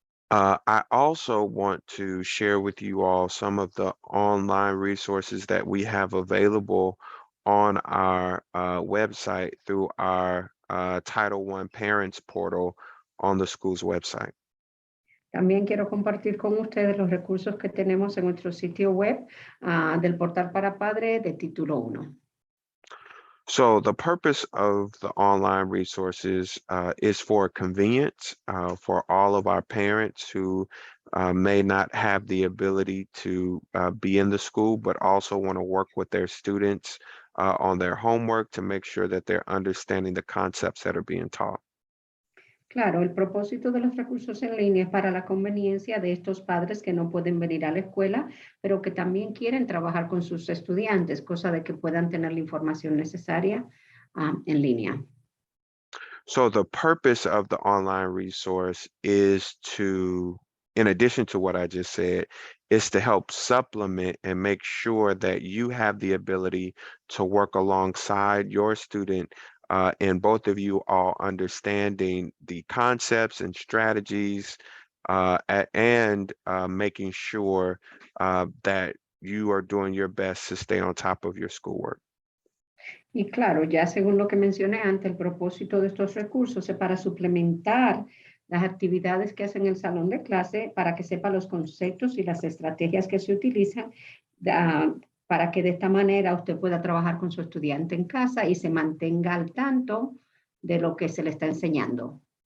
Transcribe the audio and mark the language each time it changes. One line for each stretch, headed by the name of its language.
English: I also want to share with you all some of the online resources that we have available on our website through our Title I Parents portal on the school's website.
Spanish: También quiero compartir con ustedes los recursos que tenemos en nuestro sitio web del portal para padres de Título 1.
English: So the purpose of the online resources is for convenience for all of our parents who may not have the ability to be in the school, but also want to work with their students on their homework to make sure that they're understanding the concepts that are being taught.
Spanish: Claro, el propósito de los recursos en línea es para la conveniencia de estos padres que no pueden venir a la escuela, pero que también quieren trabajar con sus estudiantes, cosa de que puedan tener la información necesaria en línea.
English: So the purpose of the online resource is to, in addition to what I just said, is to help supplement and make sure that you have the ability to work alongside your student and both of you all understanding the concepts and strategies and making sure that you are doing your best to stay on top of your schoolwork.
Spanish: Y claro, ya según lo que mencioné antes, el propósito de estos recursos es para suplementar las actividades que hacen en el salón de clase para que sepa los conceptos y las estrategias que se utilizan para que de esta manera usted pueda trabajar con su estudiante en casa y se mantenga al tanto de lo que se le está enseñando.